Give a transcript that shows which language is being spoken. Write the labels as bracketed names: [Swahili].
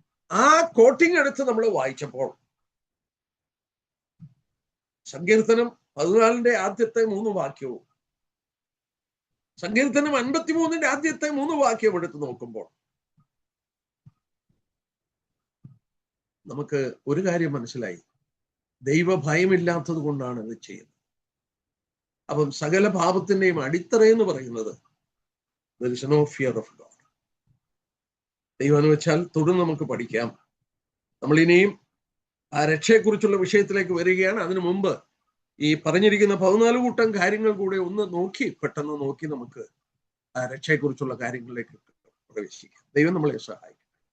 [Malayalam] ആ കോട്ടിങ് എടുത്ത് നമ്മൾ വായിച്ചപ്പോൾ സങ്കീർത്തനം 14 ആദ്യത്തെ 3 വാക്യവും സങ്കീർത്തനം 53 ആദ്യത്തെ 3 വാക്യവും എടുത്ത് നോക്കുമ്പോൾ നമുക്ക് ഒരു കാര്യം മനസ്സിലായി, ദൈവഭയമില്ലാത്തത് കൊണ്ടാണ് ഇത് ചെയ്യുന്നത്. അപ്പം സകല പാപത്തിന്റെയും അടിത്തറയെന്ന് പറയുന്നത് [English] there is no fear of God. [Malayalam] ദൈവം എന്ന് വെച്ചാൽ തുടർന്ന് നമുക്ക് പഠിക്കാം. നമ്മൾ ഇനിയും ആ രക്ഷയെക്കുറിച്ചുള്ള വിഷയത്തിലേക്ക് വരികയാണ്. അതിനു മുമ്പ് ഈ പറഞ്ഞിരിക്കുന്ന 14 കൂട്ടം കാര്യങ്ങൾ കൂടെ ഒന്ന് പെട്ടെന്ന് നോക്കി നമുക്ക് ആ രക്ഷയെക്കുറിച്ചുള്ള കാര്യങ്ങളിലേക്ക് പ്രവേശിക്കാം. ദൈവം നമ്മളെ സഹായിക്കും.